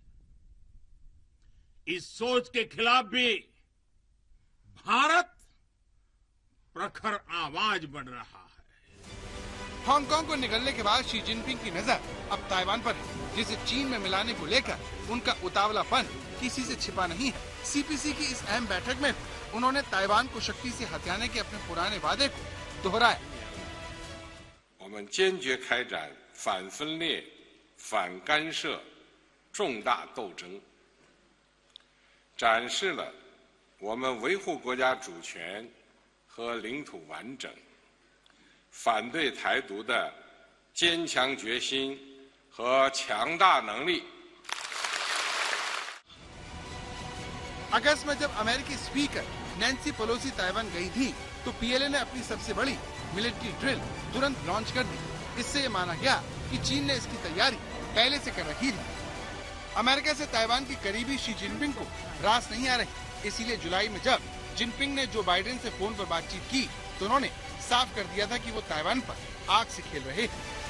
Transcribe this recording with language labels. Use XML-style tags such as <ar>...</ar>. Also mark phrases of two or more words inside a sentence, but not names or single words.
<hi>इस सोच के खिलाफ भी भारत प्रखर आवाज बढ़ रहा है। हांगकांग को निगलने के बाद शी जिनपिंग की नजर अब ताइवान पर है, जिसे चीन में मिलाने को लेकर उनका उतावलापन किसी से छिपा नहीं है। सीपीसी की इस अहम बैठक में उन्होंने ताइवान को शक्ति से हथियाने के अपने पुराने वादे को दोहराया।</hi> <zh>我们坚决开展反分裂、反干涉重大斗争，展示了我们维护国家主权和领土完整、反对台独的坚强决心和强大能力。</zh> <hi>अगस्त में जब अमेरिकी स्पीकर नैन्सी पेलोसी ताइवान गई थी तो पीएलए ने अपनी सबसे बड़ी</hi> <en>military drill</en> <hi>तुरंत लॉन्च कर दी। इससे ये माना गया कि चीन ने इसकी तैयारी पहले से कर रखी थी। अमेरिका से ताइवान की करीबी शी जिनपिंग को रास नहीं आ रही, इसीलिए जुलाई में जब जिनपिंग ने जो बाइडेन से फोन पर बातचीत की तो उन्होंने साफ कर दिया था कि वो ताइवान पर आग से खेल रहे हैं।</hi>